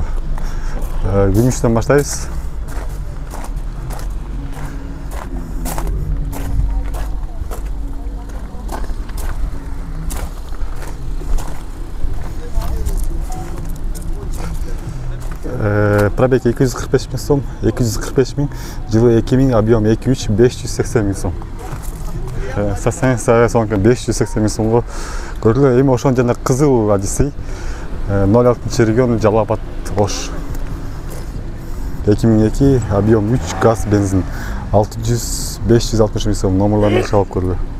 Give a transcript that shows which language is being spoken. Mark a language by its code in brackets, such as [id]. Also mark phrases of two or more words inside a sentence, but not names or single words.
[ky] Күмүштөн баштайбыз. Пробег 245 мың сом, 245 мың, жылы 2000, объем 2.3, 580 мың сом. Состояниясы сонка 580 мың сомго көрүлө. Эми ошон жана кызыл Odyssey 06 регион Жалал-Абад Ош. 2002, объем 3, газ, бензин 560 мың сом. Номерларын чалып көрүлө.